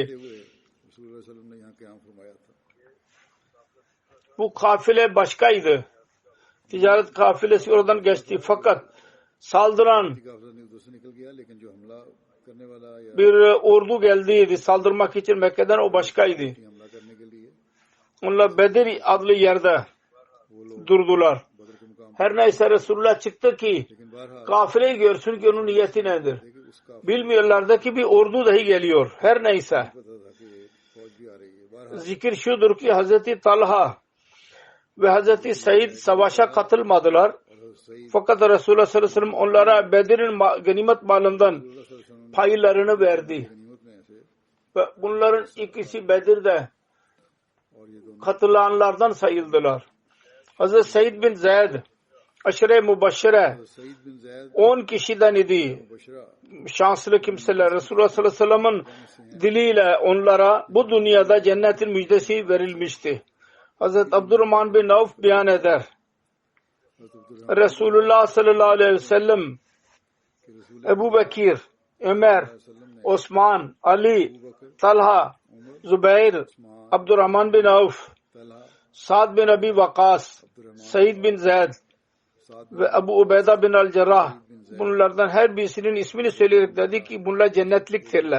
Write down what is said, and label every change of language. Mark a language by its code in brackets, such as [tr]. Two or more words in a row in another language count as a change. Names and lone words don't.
[ar] رسول اللہ صلی اللہ علیہ وسلم [ur] نے یہاں قیام فرمایا تھا [tr] Bu kafile başkaydı. Ticaret kafilesi oradan geçti. Fakat saldıran [ur] قافلہ نے ادھر سے نکل گیا لیکن جو حملہ کرنے والا یا [tr] bir ordu geldiydi. Saldırmak için Mekke'den o başkaydı. [ur] حملہ کرنے کے لیے [tr] Onlar Bedir adlı yerde durdular. [ur] بدر کے مقام [tr] Her neyse Resulullah çıktı ki [ur] لیکن بہرحال [tr] kafileyi görsün ki onun niyeti nedir. [ur] کہ اس قافلے [tr] Bilmiyorlardı ki bir ordu dahi geliyor. Her neyse. [ur] کو پتا تھا کہ فوج بھی آ رہی ہے بہرحال [tr] Zikir şudur ki Hazreti Talha ve Hazreti Said savaşa katılmadılar. [ur] सईद [tr] Fakat Resulullah [ar] صلی اللہ علیہ وسلم [tr] onlara Bedir'in ganimet malından [ar] رسول اللہ صلی اللہ علیہ وسلم [tr] paylarını verdi. [ur] غنیمت میں سے [tr] Ve bunların ikisi Bedir'de [ur] اور یہ دونوں [tr] katılanlardan sayıldılar. Hazreti Said bin Zeyd [ar] عشرہ مبشرہ [ur] सईद बिन जैद [tr] 10 kişiden idi. [ur] बशरा [tr] Şanslı kimseler Resulullah [ar] صلی اللہ علیہ وسلم [tr] diliyle onlara bu dünyada cennetin müjdesi verilmişti. Hazreti Abdurrahman bin Avf beyan eder. Resulullah [ar] صلی اللہ علیہ وسلم [tr] Ebu Bekir, Ömer, Osman, Ali, Talha, Zübeyir, Abdurrahman bin Avf, Sa'd bin Abi Vakas, Said bin Zeyd ve Ebu Ubeyda bin al-Cerrah, bunlardan her birisinin ismini söyleyerek dedi ki bunlar cennetliktirler.